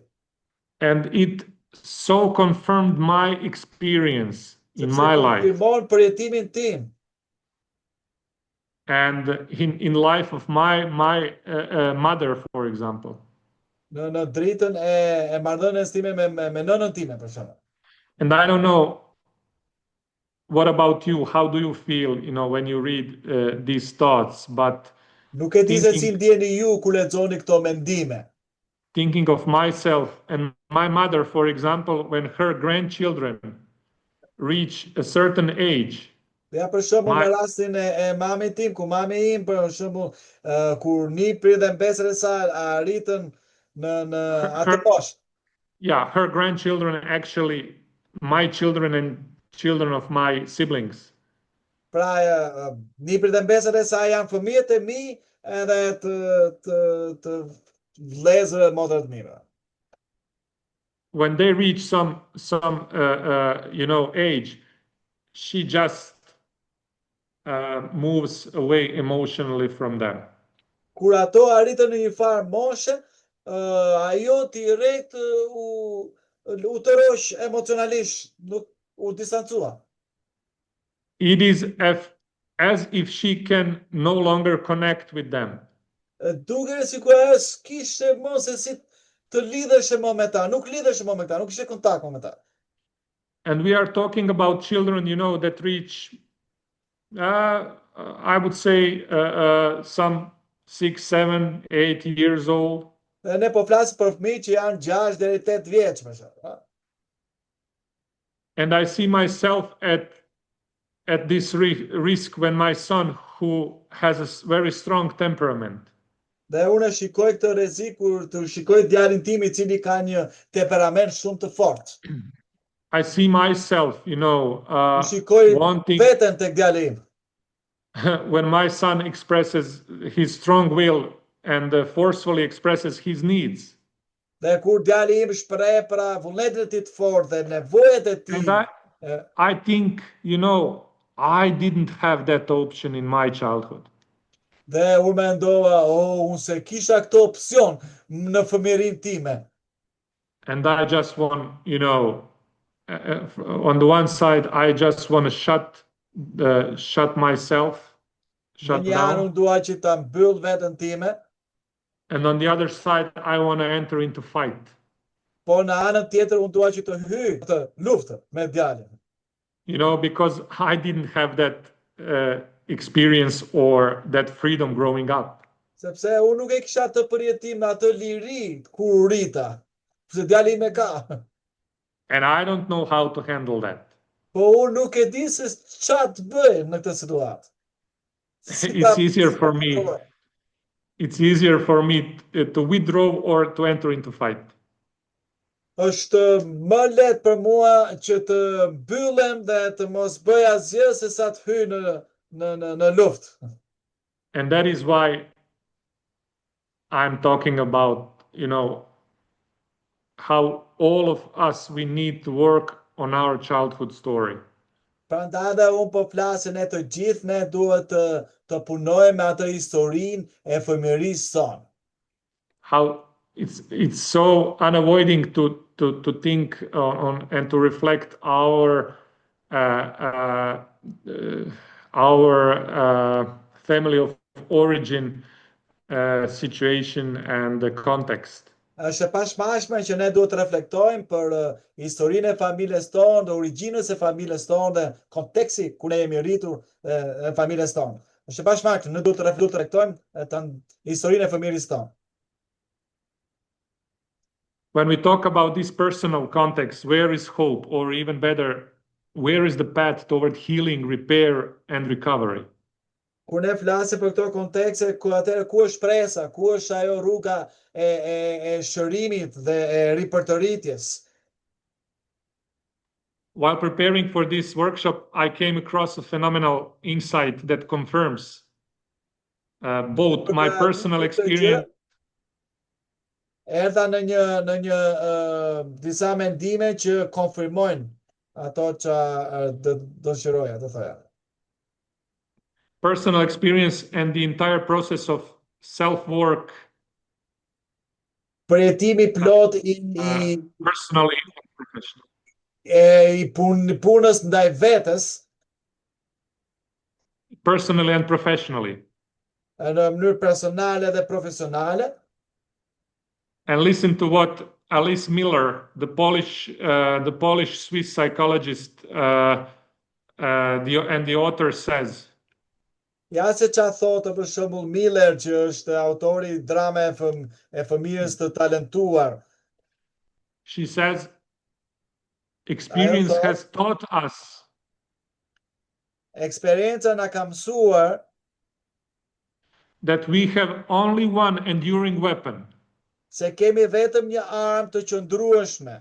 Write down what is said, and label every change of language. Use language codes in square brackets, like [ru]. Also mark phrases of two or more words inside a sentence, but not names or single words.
[en] And it so confirmed my experience in my life. [sq] Konfirmon përjetimin tim. [en] And in life of my mother, for example. [sq] Në dritën e marrëdhënies time me nënën time, për shembull. [en] And I don't know, what about you? How do you feel, when you read these thoughts? But [sq] nuk e di se si ndjeni ju kur lexoni këto mendime. [en] Thinking of myself and my mother, for example, when her grandchildren reach a certain age. [sq] Ja, për shembull, në rastin e mamit tim, ku mami im, për shembull, kur nipri dhe mbesër e saj arritën në atë moshë. [en] Yeah, her grandchildren actually, my children and children of my siblings. [sq] Pra, nipri dhe mbesër e saj janë fëmijët e mi edhe të vëllezërve motrat të mira. [en] When they reach some age, she just moves away emotionally from them. [sq] Kur ato arritën në një farë moshe, ajo direkt u tërhoq emocionalisht, nuk u distancua. [en] It is as if she can no longer connect with them. [sq] Duke sikur ajo s'kishte më se si të lidhesh më me ta, nuk lidhesh më me ta, nuk kishte kontakt me ta. [en] And we are talking about children, that reach, I would say, some 6, 7, 8 years old. [sq] Ne po flasim për fëmijë që janë 6 deri 8 vjeç, më shembull. [en] And I see myself at this risk when my son, who has a very strong temperament. [sq] Dhe unë shikoj këtë rrezik kur të shikoj djalin tim I cili ka një temperament shumë të fortë. [en] I see myself, [sq] shikoj [en] wanting [sq] veten tek djali im. [en] When my son expresses his strong will and forcefully expresses his needs. [sq] Dhe kur djali im shpreh pra vullnetin e tij të fortë dhe nevojat e tij. [en] And I think, I didn't have that option in my childhood. [sq] Dhe unë mendova, unë se kisha këtë opsion në fëmijërinë time. [en] And I just want, on the one side, I just want to shut myself, shut down. [sq] Unë dua që ta mbyll veten time. [en] And on the other side, I want to enter into fight. [sq] Po në anën tjetër unë dua që të hyj të luftë me djalin. [en] Because I didn't have that experience or that freedom growing up. [sq] Sepse unë nuk e kisha të përjetim atë liri kur rrita. Se djali im e ka. [en] And I don't know how to handle that. [sq] Po unë nuk e di se çfarë të bëj në këtë situatë. [en] It's easier for me. It's easier for me to withdraw or to enter into fight. [sq] Është më lehtë për mua që të mbyllem dhe të mos bëj asgjë se sa të hyj në luftë. [en] And that is why I'm talking about, how all of us, we need to work on our childhood story. [sq] Prandaj unë po flas ne të gjithë ne duhet të punojmë atë historinë e fëmijërisë sonë. [en] How it's so unavoiding to think on and to reflect our family of origin situation and the context. [sq] Është e pashmashme që ne duhet të reflektojmë për historinë e familjes tonë, dhe origjinës e familjes tonë dhe konteksti ku ne jemi rritur e familjes tonë. Është e pashmashme, ne duhet të reflektojmë historinë e familjes tonë. [en] When we talk about this personal context, where is hope, or even better, where is the path toward healing, repair, and recovery? [sq] Kur ne flasim për këto kontekste, ku është shpresa, ku është ajo rruga e shërimit dhe e ripërtëritjes. [en] While preparing for this workshop, I came across a phenomenal insight that confirms both my personal experience. [sq] Erdha në një disa mendime që konfirmojnë ato që do shëroja, të thoja. [en] personal experience and the entire process of self-work. [sq] Përjetimi plot [en] personally and professionally. [sq] I punës ndaj vetes. [en] Personally and professionally. [sq] Në mënyrë personale dhe profesionale. [en] And listen to what Alice Miller, the Polish Swiss psychologist and the author says. [sq] Ja se qa thotë për shembull Miller, që është autori i drame e fëmijës të talentuar. [en] She says, experience has taught us. [sq] Eksperienca na ka mësuar [en] that we have only one enduring weapon. [sq] Se kemi vetëm një armë të qëndrueshme.